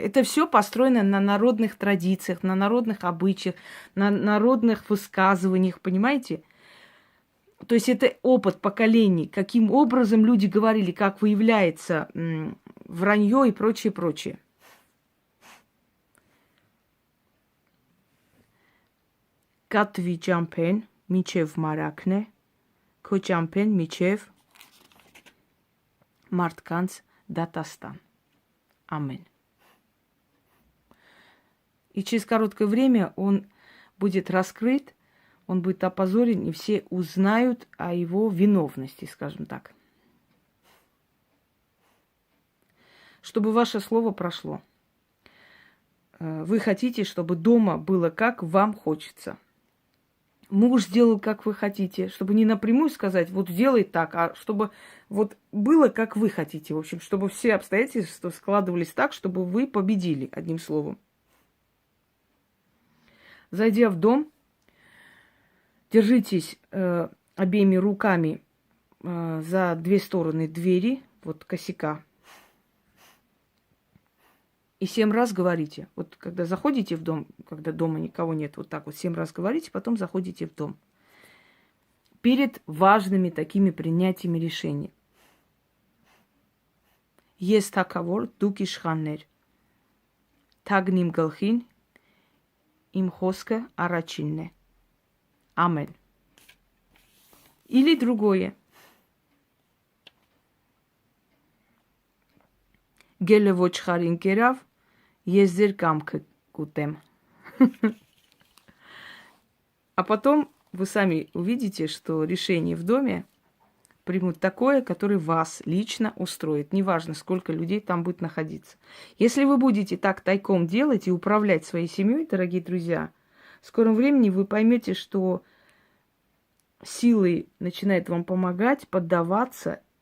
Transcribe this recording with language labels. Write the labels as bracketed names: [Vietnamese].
[Russian] Это все построено на народных традициях, на народных обычаях, на народных высказываниях, понимаете? То есть это опыт поколений, каким образом люди говорили, как выявляется вранье и прочее, прочее. [Armenian] Կատվի ճամփեն միջև մարակն է, քո ճամփեն միջև մարդկանց դատաստան. [Russian] Амен. И через короткое время он будет раскрыт, он будет опозорен, и все узнают о его виновности, скажем так. Чтобы ваше слово прошло. Вы хотите, чтобы дома было как вам хочется. Муж сделал, как вы хотите, чтобы не напрямую сказать, вот сделай так, а чтобы вот было, как вы хотите. В общем, чтобы все обстоятельства складывались так, чтобы вы победили, одним словом. Зайдя в дом, держитесь обеими руками за две стороны двери, вот косяка, и 7 раз говорите. Вот когда заходите в дом, когда дома никого нет, вот так вот 7 раз говорите, потом заходите в дом. Перед важными такими принятиями решений. [Armenian] Ես թագավոր, դուք իշխաններ. Թագն իմ գլխին, իմ խոսքը առաջինն է. [Russian] Амен. Или другое. [Armenian] Գելը ոչխարին կերավ, ես ձեր կամքը կուտեմ. [Russian] А потом вы сами увидите, что решение в доме примут такое, которое вас лично устроит. Неважно, сколько людей там будет находиться. Если вы будете так тайком делать и управлять своей семьей, дорогие друзья, в скором времени вы поймете, что силы начинают вам помогать, поддаваться.